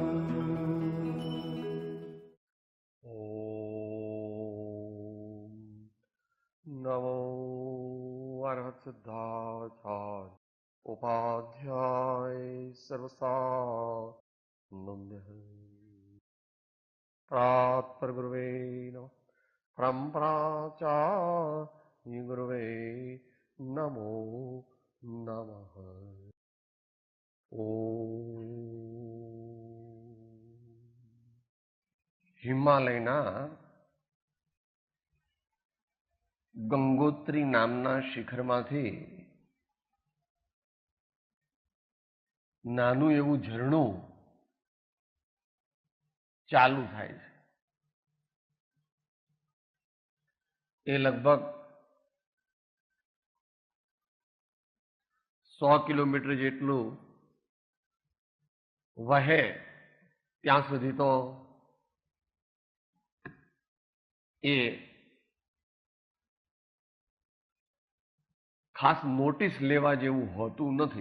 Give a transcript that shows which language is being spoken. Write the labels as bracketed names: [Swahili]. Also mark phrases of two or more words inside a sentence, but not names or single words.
[Sanskrit] नमो अर्हत सिद्धाचार्य उपाध्याय सर्वसानंद प्रात गुरुवे नमः परम्पराचार्य गुरुवे नमो नमः। [Gujarati] ओम हिमालयना ગંગોત્રી નામના શિખરમાંથી નાનું એવું ઝરણું ચાલુ થાય છે. એ લગભગ 100 કિલોમીટર જેટલું વહે ત્યાં સુધી તો એ ખાસ નોટિસ લેવા જેવું હોતું નથી.